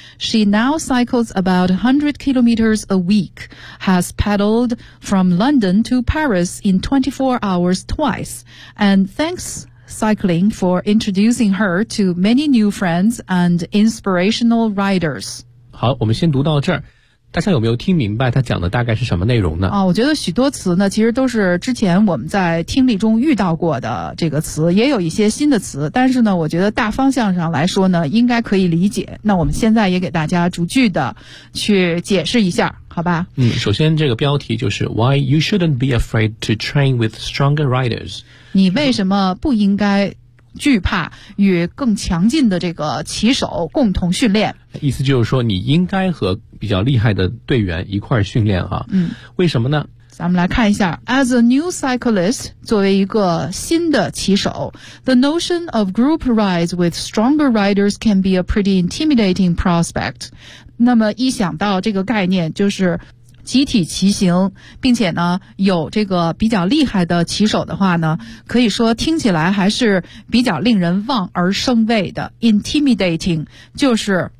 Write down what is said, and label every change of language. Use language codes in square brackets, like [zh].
[en] She now cycles about 100 kilometers a week, has pedaled from London to Paris in 24 hours twice, and thanks cycling for introducing her to many new friends and inspirational riders. [zh] 好，我们先读到这儿。大家有没有听明白他讲的大概是什么内容呢？啊，我觉得许多词呢，其实都是之前我们在听力中遇到过的这个词，也有一些新的词，但是呢，我觉得大方向上来说呢，应该可以理解。那我们现在也给大家逐句的去解释一下，好吧？首先这个标题就是 [en] Why you shouldn't be afraid to train with stronger riders? [zh] 你为什么不应该惧怕与更强劲的这个骑手共同训练？意思就是说你应该和比较厉害的队员一块儿训练啊。嗯，为什么呢？咱们来看一下 [en] As a new cyclist [zh] 作为一个新的骑手 [en] The notion of group rides with stronger riders can be a pretty intimidating prospect [zh] 那么一想到这个概念就是集体骑行并且呢有这个比较厉害的骑手的话呢可以说听起来还是比较令人望而生畏的 intimidating 就是